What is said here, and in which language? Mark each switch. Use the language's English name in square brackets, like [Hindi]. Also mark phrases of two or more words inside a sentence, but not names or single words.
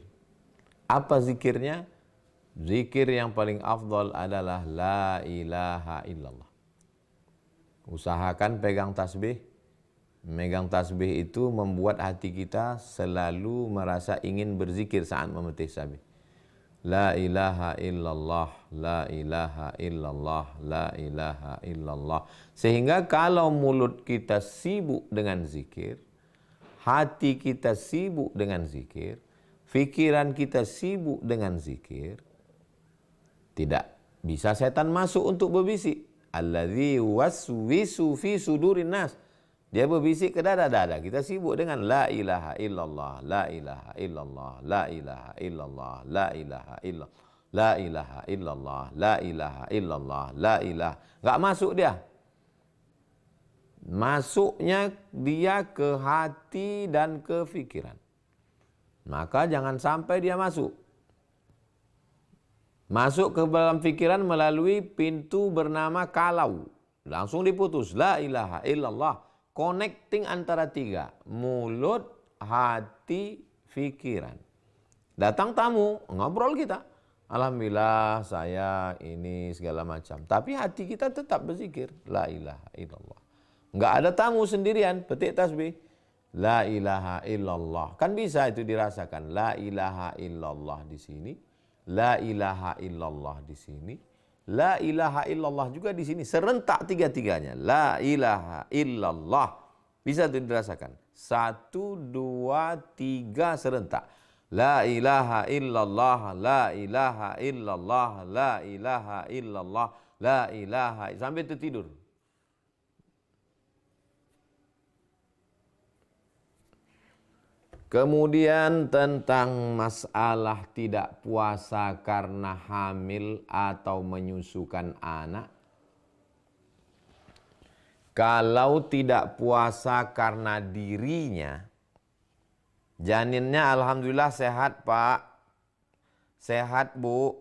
[Indonesian] Apa zikirnya? Zikir yang paling afdal adalah [Arabic] لا إله إلا الله. [Indonesian] Usahakan pegang tasbih. Megang tasbih itu membuat hati kita selalu merasa ingin berzikir saat memetik tasbih. [Arabic] لا إله إلا الله، لا إله إلا الله، لا إله إلا الله. [Indonesian] Sehingga kalau mulut kita sibuk dengan zikir, hati kita sibuk dengan zikir, fikiran kita sibuk dengan zikir, tidak bisa setan masuk untuk berbisik. [Arabic] الذي يوسوس في صدور الناس. [Indonesian] Dia berbisik ke dada-dada. Kita sibuk dengan [Arabic] لا إله إلا الله، لا إله إلا الله، لا إله إلا الله، لا إله إلا الله، لا إله إلا الله، لا إله إلا الله، لا إله. [Indonesian] Enggak masuk dia. Masuknya dia ke hati dan ke fikiran. Maka jangan sampai dia masuk. Masuk ke dalam fikiran melalui pintu bernama kalau. Langsung diputus. [Arabic] لا إله إلا الله. [Indonesian] Connecting antara tiga. Mulut, hati, fikiran. Datang tamu, ngobrol kita. Alhamdulillah saya ini segala macam. Tapi hati kita tetap berzikir. [Arabic] لا إله إلا الله. [Indonesian] Enggak ada tamu sendirian, petik tasbih. [Arabic] لا إله إلا الله. [Indonesian] Kan bisa itu dirasakan. [Arabic] لا إله إلا الله [Indonesian] di sini. [Arabic] لا إله إلا الله [Indonesian] di sini. [Arabic] لا إله إلا الله [Indonesian] juga di sini. Serentak tiga-tiganya. [Arabic] لا إله إلا الله. [Indonesian] Bisa itu dirasakan. 1, 2, 3 serentak. [Arabic] لا إله إلا الله، لا إله إلا الله، لا إله إلا الله، لا إله, [Indonesian] sampai tertidur. Kemudian tentang masalah tidak puasa karena hamil atau menyusukan anak. Kalau tidak puasa karena dirinya, janinnya alhamdulillah sehat Pak, sehat Bu.